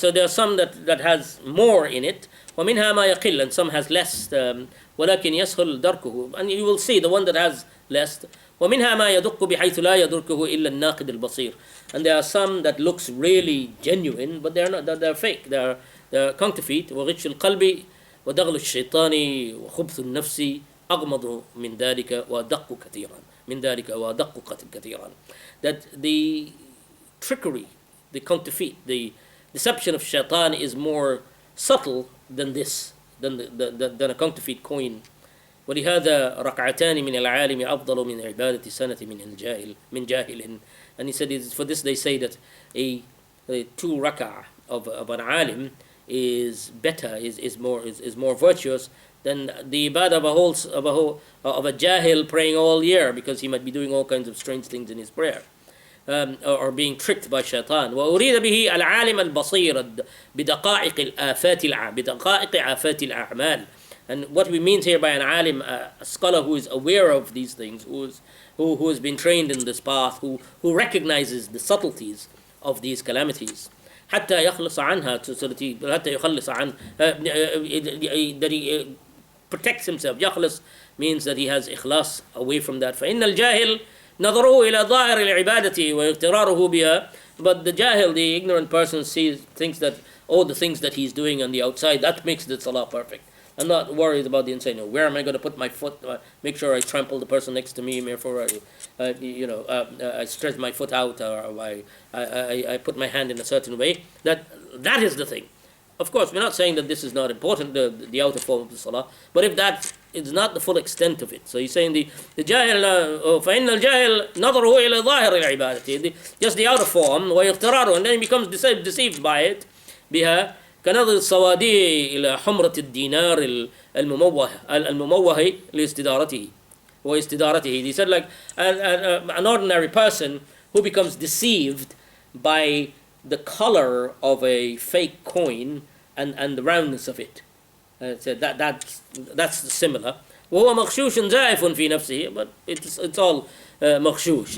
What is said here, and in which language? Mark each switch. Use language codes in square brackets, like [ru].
[en] So there are some that has more in it. [ar] ومنها ما يقل, [en] and some has less. [ar] ولكن يسهل دركه, [en] and you will see the one that has less. [ar] ومنها ما يدق بحيث لا يدركه إلا الناقد البصير. [en] And there are some that looks really genuine, but they're not. They're fake. They're counterfeit. [ar] وغش القلب ودغل الشيطان وخبث النفس أغمض من ذلك وأدق كثيرا. [en] That the trickery, the counterfeit, the deception of shaitan is more subtle than this, than a counterfeit coin. [ar] ولهذا ركعتان من العالم أفضل من عبادة سنة من جاهل. [en] And he said, for this they say that a 2 rak'ah of an alim is better, is more virtuous than the ibadah of a jahil praying all year, because he might be doing all kinds of strange things in his prayer, or being tricked by shaitan. [ar] وأريد به العالم البصير بدقائق آفات الأعمال. [en] And what we mean here by an alim, a scholar who is aware of these things, who has been trained in this path, who recognizes the subtleties of these calamities. [ar] حتى يخلص عنها, [en] so that he [ar] حتى يخلص عن [en] that he protects himself. يخلص means that he has ikhlas away from that. [ar] فإن الجاهل نظره إلى ظاهر العبادة واغتراره بها. [en] But the jahil, the ignorant person, thinks that all the things that he's doing on the outside, that makes the salah perfect. I'm not worried about the inside. Where am I going to put my foot? Make sure I trample the person next to me. Therefore, I stretch my foot out, or I put my hand in a certain way. That is the thing. Of course, we're not saying that this is not important, the outer form of the salah. But if that is not the full extent of it, so he's saying the jahil, [ar] فإن الجاهل نظره إلى ظاهر العبادة, [en] just the outer form, [ar] ويغتراره, [en] and then he becomes deceived by it. [ar] بها كنظر الصوادي إلى حمرة الدينار المموه لاستدارته واستدارته. [en] He said, like an ordinary person who becomes deceived by the color of a fake coin and the roundness of it. So that's similar. [ar] وهو مغشوش زائف في نفسه, [en] but it's all [ar] مغشوش.